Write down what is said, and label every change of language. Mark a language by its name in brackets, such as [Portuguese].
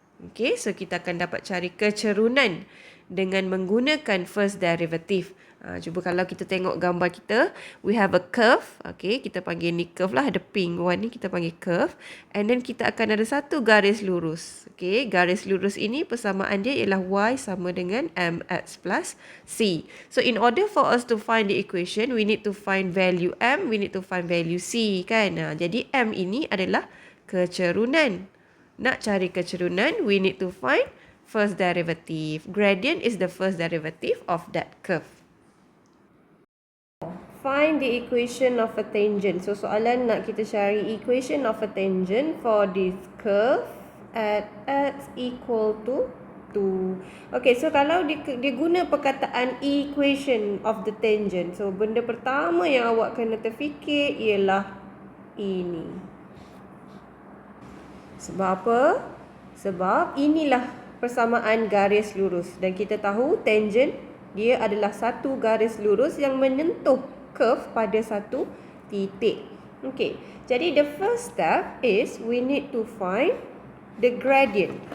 [Malay] Okay, so kita akan dapat cari kecerunan dengan menggunakan first derivative. Cuba kalau kita tengok gambar kita, [English] we have a curve. [Malay] Okay, kita panggil ni curve lah, ada pink one ni kita panggil curve. And then kita akan ada satu garis lurus. Okay, garis lurus ini persamaan dia ialah y sama dengan mx plus c. [English] So in order for us to find the equation, we need to find value m, we need to find value c kan. [Malay] Jadi m ini adalah kecerunan. Nak cari kecerunan, [English] we need to find first derivative. Gradient is the first derivative of that curve. Find the equation of a tangent. [Malay] So soalan nak kita cari [English] equation of a tangent for this curve at x equal to 2. [Malay] Okay, so kalau dia guna perkataan [English] equation of the tangent, [Malay] so benda pertama yang awak kena terfikir ialah ini. Sebab apa? Sebab inilah persamaan garis lurus. Dan kita tahu tangent dia adalah satu garis lurus yang menyentuh curve pada satu titik. [English] Okay, jadi the first step is we need to find the gradient.